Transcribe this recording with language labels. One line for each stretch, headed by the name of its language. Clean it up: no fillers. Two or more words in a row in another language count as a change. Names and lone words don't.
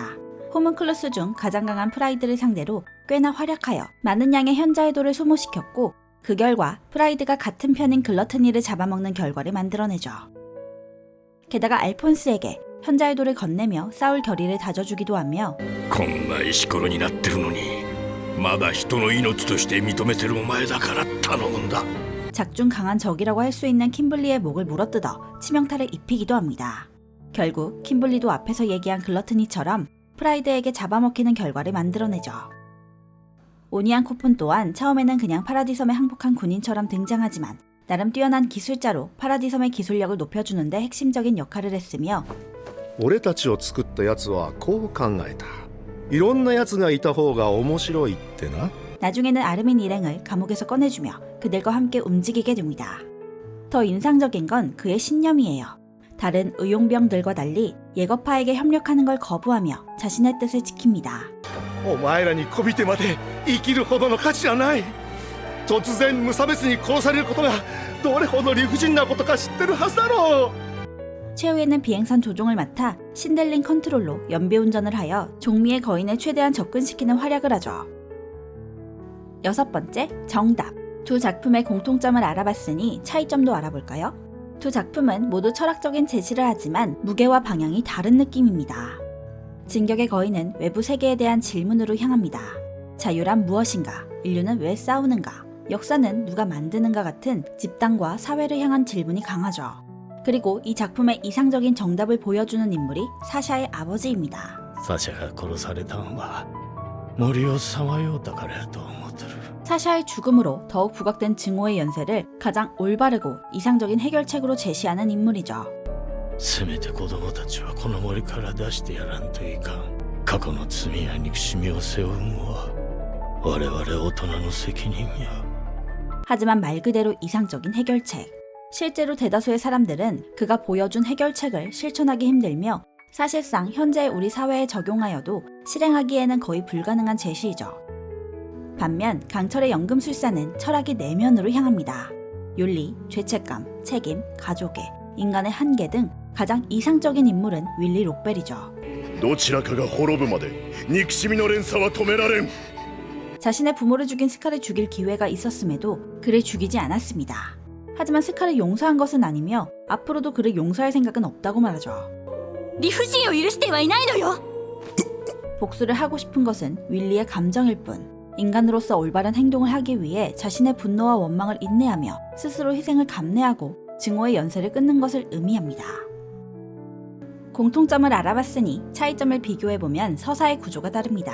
Korean: 호문클루스 중 가장 강한 프라이드를 상대로 꽤나 활약하여 많은 양의 현자의도를 소모시켰고 그 결과 프라이드가 같은 편인 글러트니를 잡아먹는 결과를 만들어내죠. 게다가 알폰스에게 현자의도를 건네며 싸울 결의를 다져주기도 하며
Japanese: こんな石ころになってるのにまだ人の命として認めてるお前だから頼むんだ
Korean: 작중 강한 적이라고 할 수 있는 킴블리의 목을 물어뜯어 치명타를 입히기도 합니다. 결국 킴블리도 앞에서 얘기한 글러트니처럼 프라이드에게 잡아먹히는 결과를 만들어내죠. 오니안 코폰 또한 처음에는 그냥 파라디섬에 항복한 군인처럼 등장하지만 나름 뛰어난 기술자로 파라디섬의 기술력을 높여주는데 핵심적인 역할을 했으며
Japanese: 俺たちを作ったやつはこう考えた。いろんなやつがいた方が面白いってな。
Korean: 나중에는 아르민 일행을 감옥에서 꺼내주며 그들과 함께 움직이게 됩니다. 더 인상적인 건 그의 신념이에요. 다른 의용병들과 달리 예거파에게 협력하는 걸 거부하며 자신의 뜻을 지킵니다.
Japanese: お前らにこびてまで生きるほどの価値はない。突然無差別に殺されることがどれほど理不尽なことか知ってるはずだろう。
Korean: 최후에는 비행선 조종을 맡아 신델링 컨트롤로 연비운전을 하여 종미의 거인을 최대한 접근시키는 활약을 하죠. 여섯 번째, 정답. 두 작품의 공통점을 알아봤으니 차이점도 알아볼까요? 두 작품은 모두 철학적인 제시를 하지만 무게와 방향이 다른 느낌입니다. 진격의 거인은 외부 세계에 대한 질문으로 향합니다. 자유란 무엇인가? 인류는 왜 싸우는가? 역사는 누가 만드는가 같은 집단과 사회를 향한 질문이 강하죠. 그리고 이 작품의 이상적인 정답을 보여주는 인물이 사샤의 아버지입니다.
Japanese: サシャが殺されたんは森をさまようたからやと思ってる。
Korean: 사샤의 죽음으로 더욱 부각된 증오의 연쇄를 가장 올바르고 이상적인 해결책으로 제시하는 인물이죠.
Japanese: せめて子供たちはこの森から出してやらんといかん。過去の罪や憎しみを背負うのは我々大人の責任や。
Korean: 하지만 말 그대로 이상적인 해결책. 실제로 대다수의 사람들은 그가 보여준 해결책을 실천하기 힘들며 사실상 현재 우리 사회에 적용하여도 실행하기에는 거의 불가능한 제시이죠. 반면 강철의 연금술사는 철학이 내면으로 향합니다. 윤리, 죄책감, 책임, 가족애, 인간의 한계 등 가장 이상적인 인물은 윌리 록벨이죠.
Japanese: どちらかが滅ぶまで憎しみの連鎖は止められん。
Korean: 자신의 부모를 죽인 스카를 죽일 기회가 있었음에도 그를 죽이지 않았습니다. 하지만 스카를 용서한 것은 아니며 앞으로도 그를 용서할 생각은 없다고 말하죠.
Japanese: 理不尽を許してはいないのよ
Korean: 복수를 하고 싶은 것은 윌리의 감정일 뿐 인간으로서 올바른 행동을 하기 위해 자신의 분노와 원망을 인내하며 스스로 희생을 감내하고 증오의 연쇄를 끊는 것을 의미합니다. 공통점을 알아봤으니 차이점을 비교해보면 서사의 구조가 다릅니다.